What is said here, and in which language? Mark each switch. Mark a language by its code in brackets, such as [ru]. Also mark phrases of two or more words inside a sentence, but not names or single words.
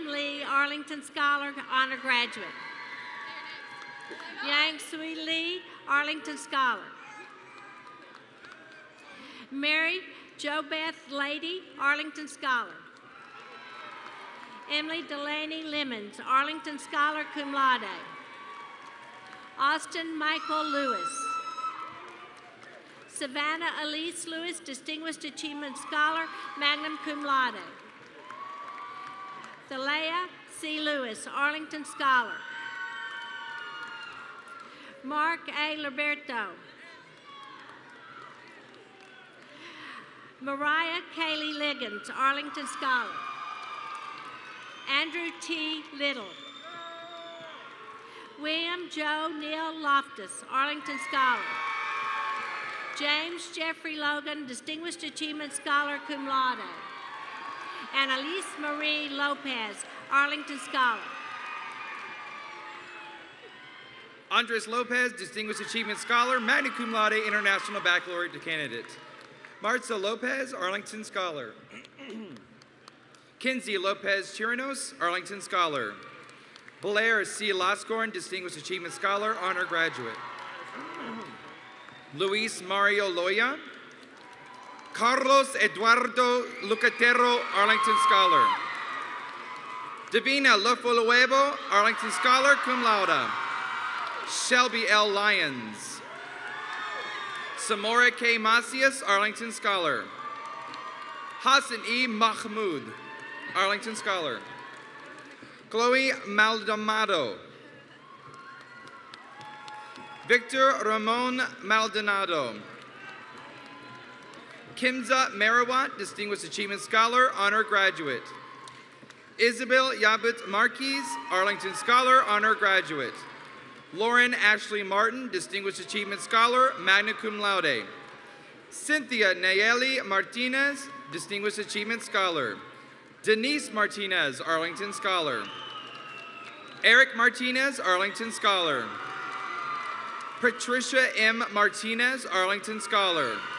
[en] Lee, Arlington Scholar, Honor Graduate. Yang Sui Lee, Arlington Scholar. Mary Jo Beth Lady, Arlington Scholar. Emily Delaney Lemons, Arlington Scholar, [la] cum laude. [en] Austin Michael Lewis. Savannah Elise Lewis, Distinguished Achievement Scholar, [la] magna cum laude. [en] Thalea C. Lewis, Arlington Scholar. Mark A. Liberto. Mariah Kaylee Liggins, Arlington Scholar. Andrew T. Little. William Joe Neal Loftus, Arlington Scholar. James Jeffrey Logan, Distinguished Achievement Scholar, [la] cum laude. [en] Annalise Marie Lopez, Arlington Scholar. Andres Lopez, Distinguished Achievement Scholar, [la] magna cum laude, [en] International Baccalaureate candidate. Martha Lopez, Arlington Scholar. Kinsey Lopez Chirinos, Arlington Scholar. Blair C. Lascorn, Distinguished Achievement Scholar, honor graduate. Luis Mario Loya. Carlos Eduardo Lucatero, Arlington Scholar. Davina Lofoluevo, Arlington Scholar, [la] cum laude. [en] Shelby L. Lyons. Samora K. Macias, Arlington Scholar. Hassan E. Mahmoud, Arlington Scholar. Chloe Maldonado. Victor Ramon Maldonado. Kimza Marawat, Distinguished Achievement Scholar, honor graduate. Isabel Yabut Marquez, Arlington Scholar, honor graduate. Lauren Ashley Martin, Distinguished Achievement Scholar, [la] magna cum laude. [en] Cynthia Nayeli Martinez, Distinguished Achievement Scholar. Denise Martinez, Arlington Scholar. Eric Martinez, Arlington Scholar. Patricia M. Martinez, Arlington Scholar.